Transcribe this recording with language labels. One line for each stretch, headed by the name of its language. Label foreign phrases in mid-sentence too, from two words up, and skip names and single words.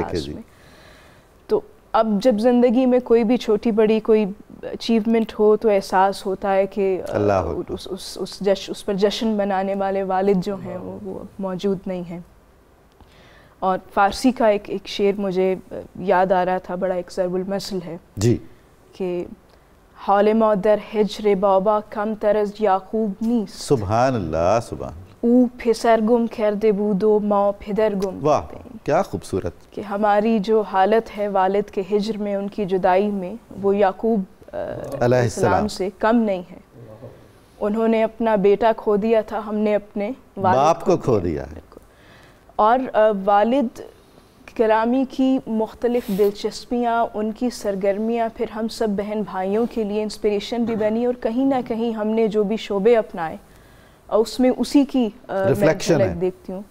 Urdu: تو اب جب زندگی میں کوئی بھی چھوٹی بڑی کوئی اچیومنٹ ہو تو احساس ہوتا ہے کہ اس پر جشن منانے والے والد جو ہیں وہ موجود نہیں ہیں. اور فارسی کا ایک شعر مجھے یاد آ رہا تھا, بڑا ایک ضرب المثل ہے جی,
Persian: کہ حال ما در ہجر بابا کم ترز یعقوب نیست.
Arabic: سبحان اللہ. سبحان اللہ.
Persian: او پسر گم کرده بود و ما پدر گم.
Urdu: واہ, کیا خوبصورت. کہ ہماری جو حالت ہے والد کے ہجر میں, ان کی جدائی میں, وہ یعقوب
Arabic: علیہ السلام
Urdu: سے کم نہیں ہے. انہوں نے اپنا بیٹا کھو دیا تھا, ہم نے اپنے باپ کو کھو دیا. اور والد گرامی کی مختلف دلچسپیاں، ان کی سرگرمیاں پھر ہم سب بہن بھائیوں کے لیے انسپریشن بھی بنی، اور کہیں نہ کہیں ہم نے جو بھی شعبے اپنائے اس میں اسی کی میں جھلک دیکھتی ہوں۔